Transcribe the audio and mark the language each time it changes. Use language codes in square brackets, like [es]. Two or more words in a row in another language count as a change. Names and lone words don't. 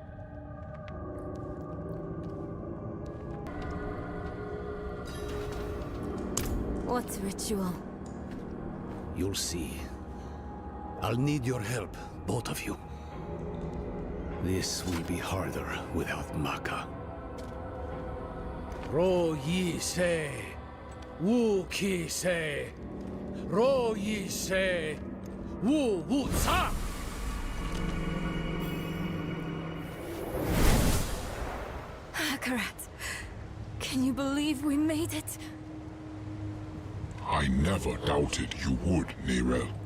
[en] What ritual? You'll see. I'll need your help, both of you. This will be harder without Maka. Ro Yi Se, Wu Ki Se, Ro Yi Se, Wu Wu Ca! Akarat, can you believe we made it? I never doubted you would, Neyrelle.